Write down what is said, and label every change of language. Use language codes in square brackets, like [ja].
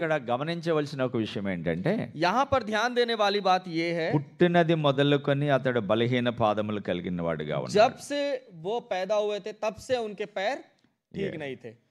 [te] ఇక్కడ గమనించవలసిన ఒక విషయం ఏంటంటే [hi] यहाँ पर ध्यान देने वाली बात ये है, [te] పుట్టినది మొదలుకొని అతడు బలహీన పాదములు కలిగిన వాడిగా ఉన్నాడు. [hi] जब से वो पैदा हुए थे तब से उनके पैर ठीक नहीं थे।